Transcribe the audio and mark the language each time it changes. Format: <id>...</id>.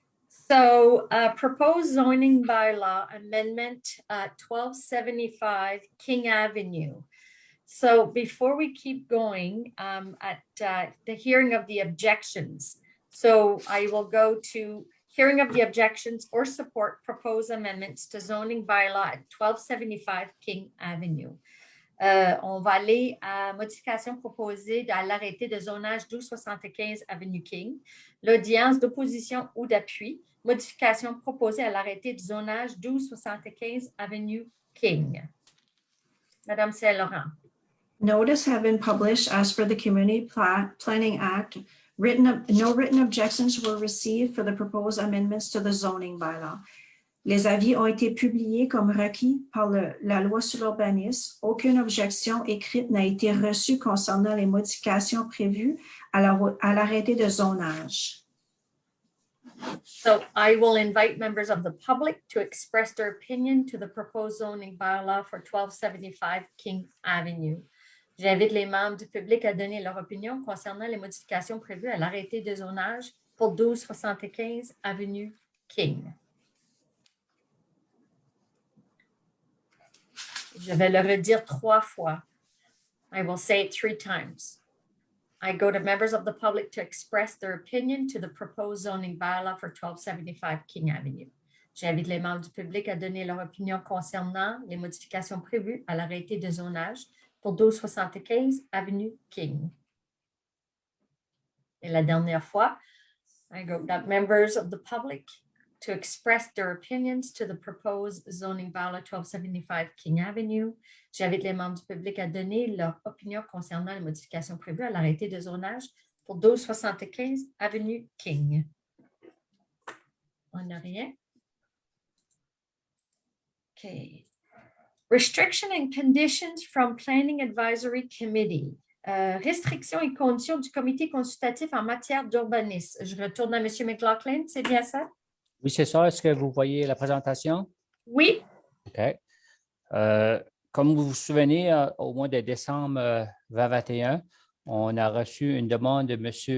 <en>So proposed zoning bylaw amendment 1275 King Avenue. So before we keep going at the hearing of the objections, so I will go to hearing of the objections or support proposed amendments to zoning bylaw at 1275 King Avenue.</en> <fr>On va aller à modification proposée à l'arrêté de zonage 1275 Avenue King. L'audience d'opposition ou d'appui. Modification proposée à l'arrêté de zonage 1275 Avenue King. Madame Saint-Laurent.</fr> <en>Notice have been published as per the Community Planning Act. No written objections were received for the proposed amendments to the zoning bylaw.</en> <fr>Les avis ont été publiés comme requis par la loi sur l'urbanisme. Aucune objection écrite n'a été reçue concernant les modifications prévues à l'arrêté de zonage.</fr> <en>So I will invite members of the public to express their opinion to the proposed zoning bylaw for 1275 King Avenue.</en> <fr>J'invite les membres du public à donner leur opinion concernant les modifications prévues à l'arrêté de zonage pour 1275 Avenue King. Je vais le redire 3 fois.</fr> <en>I will say it 3 times. I go to members of the public to express their opinion to the proposed zoning bylaw for 1275 King Avenue.</en> <fr>J'invite les membres du public à donner leur opinion concernant les modifications prévues à l'arrêté de zonage pour 1275 Avenue King. Et la dernière fois,</fr> <en>I go to members of the public to express their opinions to the proposed zoning bylaw 1275 King Avenue.</en> <fr>J'invite les membres du public à donner leur opinion concernant les modifications prévues à l'arrêté de zonage pour 1275 Avenue King. On n'a rien.</fr> <en>OK. Restriction and conditions from Planning Advisory Committee.</en> <fr>Restrictions et conditions du comité consultatif en matière d'urbanisme. Je retourne à M. McLaughlin, c'est bien ça? Oui, c'est ça. Est-ce que vous voyez la présentation? Oui.</fr> <en>OK.</en> <fr>Comme vous vous souvenez, au mois de décembre 2021, on a reçu une demande de M.</fr>